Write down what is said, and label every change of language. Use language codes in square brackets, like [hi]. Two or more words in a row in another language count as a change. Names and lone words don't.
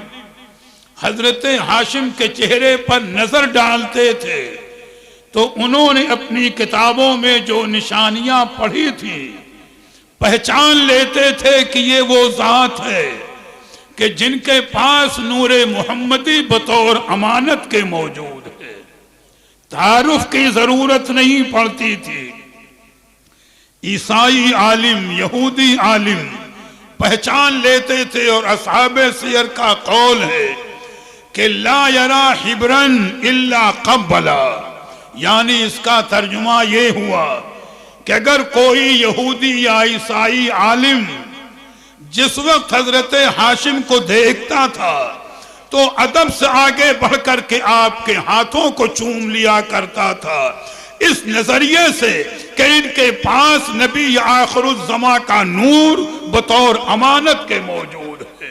[ur] حضرت ہاشم کے چہرے پر نظر ڈالتے تھے تو انہوں نے اپنی کتابوں میں جو نشانیاں پڑھی تھی پہچان لیتے تھے کہ یہ وہ ذات ہے کہ جن کے پاس نور محمدی بطور امانت کے موجود ہے، تعارف کی ضرورت نہیں پڑتی تھی۔ عیسائی عالم، یہودی عالم پہچان لیتے تھے، اور اصحاب سیر کا قول ہے کہ [ar] لا یرا حبرن الا قبلا، [ur] یعنی اس کا ترجمہ یہ ہوا کہ اگر کوئی یہودی یا عیسائی عالم جس وقت حضرت ہاشم کو دیکھتا تھا تو ادب سے آگے بڑھ کر کے آپ کے ہاتھوں کو چوم لیا کرتا تھا، اس نظریے سے کہ ان کے پاس نبی آخر الزماں کا نور بطور امانت کے موجود ہے۔